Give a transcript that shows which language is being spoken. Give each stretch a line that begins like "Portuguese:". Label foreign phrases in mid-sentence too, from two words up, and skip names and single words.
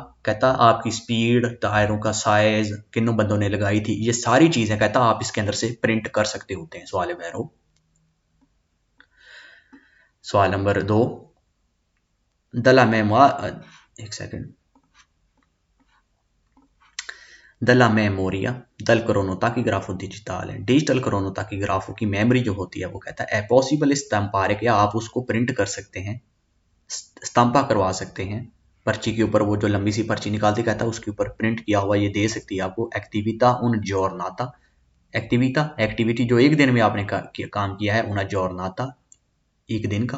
Hindi: कहता आपकी स्पीड, टायरों का साइज, किन्नों बंदों ने लगाई थी, ये सारी चीजें कहता आप इसके अंदर से प्रिंट कर सकते होते हैं। सवाल है सवाल नंबर 2,
Italian: della memor,
Hindi: एक सेकंड,
Italian: della memoria del cronotachografo digitale।
Hindi: डिजिटल क्रोनोटाकीग्राफो की मेमोरी जो होती है वो कहता है
Italian: possibile stampare
Hindi: कि आप उसको प्रिंट कर सकते हैं, स्टम्पा करवा सकते हैं पर्ची के ऊपर। वो जो लंबी सी पर्ची निकालती कहता है उसके ऊपर प्रिंट किया हुआ ये दे सकती है आपको।
Italian: attività un giornata,
Hindi: एक्टिविटा एक्टिविटी जो एक दिन में आपने काम किया है,
Italian: un giornata
Hindi: एक दिन का।